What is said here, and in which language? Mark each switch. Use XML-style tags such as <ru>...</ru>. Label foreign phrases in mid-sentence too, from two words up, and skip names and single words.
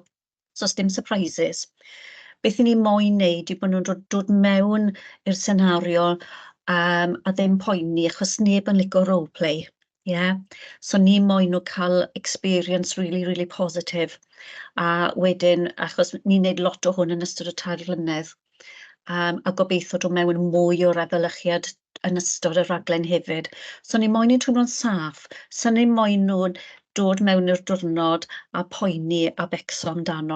<cy>So os dim surprises. Beth i ni moyn wneud yw bod nhw'n dod mewn i'r senario a ddim poeni, achos neb yn licio roleplay. Yeah? So ni moyn nhw cael</cy> <en>experience really positive.</en> <cy>A wedyn, achos ni'n wneud lot o hwn yn ystod y 3 flynedd, a gobeithio dod mewn mwy o'r efelychiad yn ystod y raglen hefyd. So ni moyn nhw'n twmlo'n saff, so ni moyn nhw'n dod mewn i'r diwrnod a poeni a becso amdano.</cy>